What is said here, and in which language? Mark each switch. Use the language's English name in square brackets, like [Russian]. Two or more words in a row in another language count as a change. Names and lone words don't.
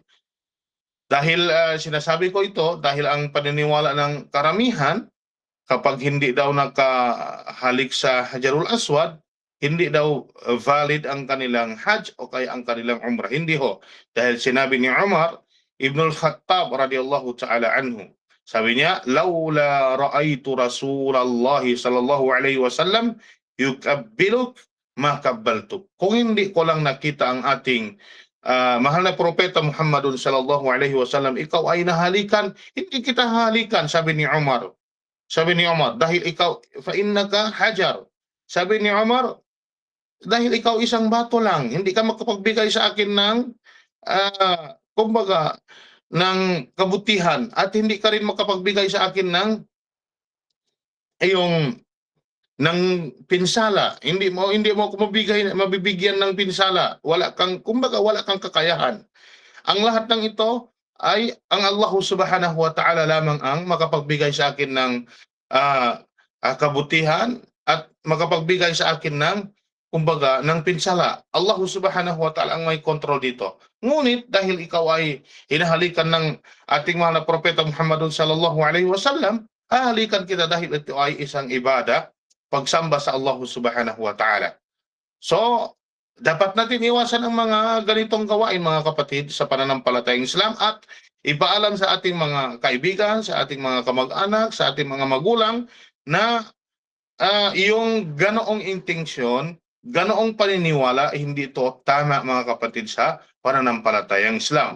[Filipino] Dahil, sinasabi ko ito dahil ang paniniwala ng karamihan kapag hindi daw nakahalik sa Hajarul Aswad, hindi daw valid ang kanilang Hajj o kaya ang kanilang Umrah. Hindi ho. Dahil sinabi ni Umar Ibn al-Khattab [Arabic] رضي الله تعالى عنه, [Filipino] sabi niya, [Arabic] "لولا رأيت رسول الله صلى الله عليه وسلم يقبلك ما قبلتك." [Filipino] Kung hindi ko lang nakita ang ating mahal na propeta Muhammadun [Arabic] صلى الله عليه وسلم, [Filipino] ikaw ay nahalikan, hindi kita halikan, sabi ni Umar. Sabi ni Umar, dahil ikaw, [Arabic] فإنك حجر. [Filipino] Sabi ni Umar, dahil ikaw isang bato lang, hindi ka makapagbigay sa akin ng, kumbaga, ng kabutihan at hindi ka rin makapagbigay sa akin ng iyong ng pinsala. Hindi mo ako mabibigyan ng pinsala. Wala kang kumbaga wala kang kakayahan. Ang lahat ng ito ay ang Allah [Arabic] سبحانه وتعالى [Filipino] lamang ang makapagbigay sa akin ng kabutihan at makapagbigay sa akin ng kumbaga ng pinsala. Allah [Arabic] سبحانه وتعالى [Filipino] ang may kontrol dito. Ngunit dahil ikaw ay hinahalikan ng ating mahal na propeta Muhammadun [Arabic] صلى الله عليه وسلم, [Filipino] hahalikan kita dahil ito ay isang ibada, pagsamba sa Allah [Arabic] سبحانه وتعالى. [Filipino] So, dapat natin iwasan ang mga ganitong gawain mga kapatid sa pananampalatayang Islam at ipaalam sa ating mga kaibigan, sa ating mga kamag-anak, sa ating mga magulang na yung ganoong intensyon, ganoong paniniwala, hindi ito tama mga kapatid sa pananampalatayang Islam.